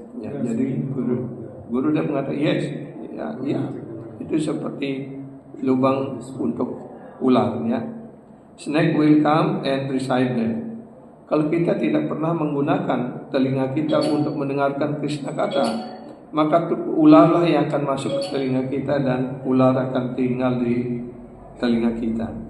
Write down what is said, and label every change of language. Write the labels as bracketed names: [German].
[Indonesian] Ya, jadi guru dah mengatakan yes. Ya, itu seperti lubang untuk ular. Ya. [English] Snake will come and reside there. [Indonesian] Kalau kita tidak pernah menggunakan telinga kita untuk mendengarkan Krishna kata, maka ularlah yang akan masuk ke telinga kita dan ular akan tinggal di telinga kita.